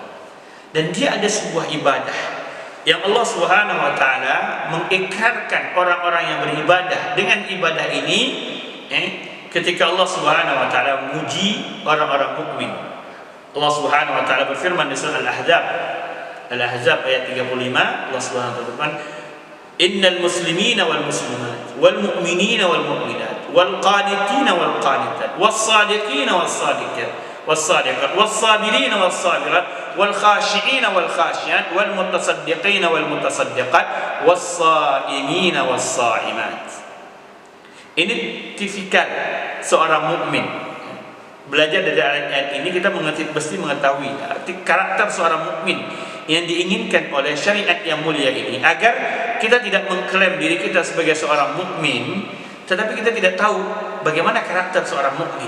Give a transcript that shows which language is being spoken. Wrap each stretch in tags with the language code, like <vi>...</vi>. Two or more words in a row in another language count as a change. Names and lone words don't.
<id>Dan dia ada sebuah ibadah yang</id> <ar>الله سبحانه وتعالى</ar> <id>mengikrarkan orang-orang yang beribadah dengan ibadah ini ketika</id> <ar>الله سبحانه وتعالى</ar> <id>memuji orang-orang mukmin.</id> <ar>الله سبحانه وتعالى</ar> <id>berfirman di surah Al-Ahzab ayat 35,</id> <ar>الله سبحانه وتعالى</ar> <id>berfirman,</id> <ar>"إن المسلمين والمسلمات والمؤمنين والمؤمنات والقانتين والقانتات والصادقين والصادقات والصادقات والصابرين والصابرات والخاشعين والخاشعات والمتصدقين والمتصدقات والصائمين والصائمات."</ar> <id>Ini tipikal seorang mukmin. Belajar dari ayat ini kita mesti mengetahui arti karakter seorang mukmin yang diinginkan oleh syariat yang mulia ini, agar kita tidak mengklaim diri kita sebagai seorang mukmin tetapi kita tidak tahu bagaimana karakter seorang mukmin.</id>